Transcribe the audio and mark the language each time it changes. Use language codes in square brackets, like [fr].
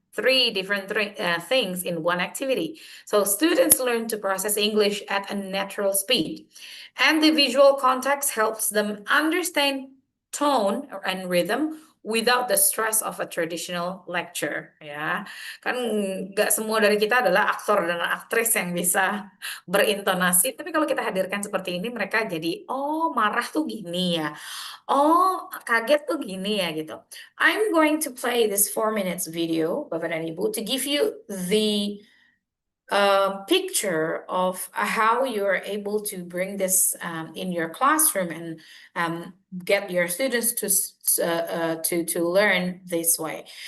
[en] Three different things in one activity. So students learn to process English at a natural speed. And the visual context helps them understand tone and rhythm without the stress of a traditional lecture, ya. [id] Kan nggak semua dari kita adalah aktor dan aktris yang bisa berintonasi, tapi kalau kita hadirkan seperti ini, mereka jadi, oh marah tuh gini ya. Oh, kaget tuh gini ya gitu. [en] I'm going to play this 4 minutes video, Bapak dan Ibu, to give you the picture of how you're able to bring this in your classroom and get your students to learn this way.